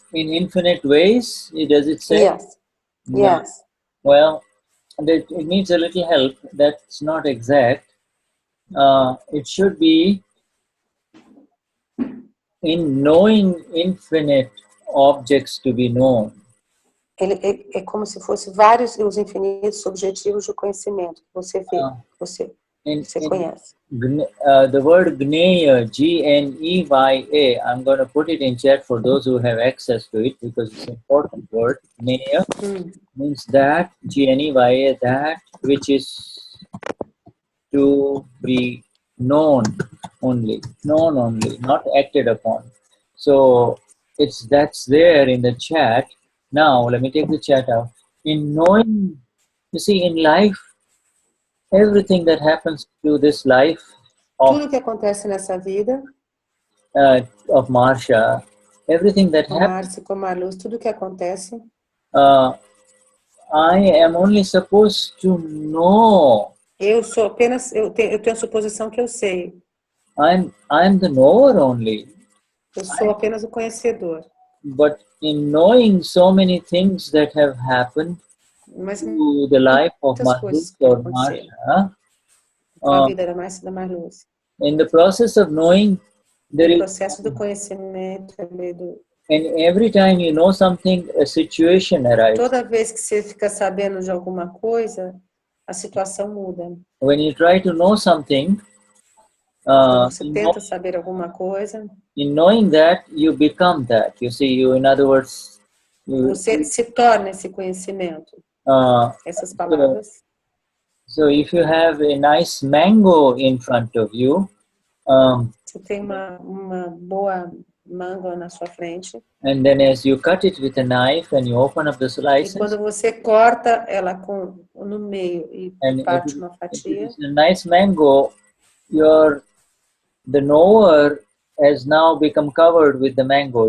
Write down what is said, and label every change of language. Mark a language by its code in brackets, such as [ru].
[en] in infinite ways, does it say? Yes. No. Yes. Well, it needs a little help. That's not exact. It should be in knowing infinite objects to be known. [pt] Ele é como se fosse vários os infinitos objetivos do conhecimento que você vê, que você conhece. [en] The word Gneya, G-N-E-Y-A, I'm going to put it in chat for those who have access to it because it's an important word. Gneya means that, G-N-E-Y-A, that which is to be known only, not acted upon. So that's there in the chat. Now, let me take the chat out. In knowing, you see, in life, everything that happens to this life [pt] Tudo que acontece nessa vida, [en] of Marcia, everything that [pt] com [en] happens, [pt] Marcia, com Marluce, tudo que acontece, [en] I am only supposed to know. [pt] eu sou apenas, eu tenho a suposição que eu sei. [en] I'm the knower only. [pt] Eu sou apenas o conhecedor. [en] But in knowing so many things that have happened to the life of Marluce or Marcia, [pt] a vida da Marluce. [en] in the process of knowing, there is, [pt] processo do conhecimento, [en] and every time you know something, a situation arises. [pt] Toda vez que você fica sabendo de alguma coisa, a situação muda. [en] When you try to know something, [pt] você tenta saber alguma coisa. [en] In knowing that, you become that. You see, in other words, [pt] você se torna esse conhecimento. Essas palavras. [en] So if you have a nice mango in front of you, [pt] você tem uma boa manga na sua frente. [en] And then as you cut it with a knife and you open up the slices, [pt] e quando você corta ela no meio e parte uma fatia, [en] a nice mango, the knower has now become covered with the mango.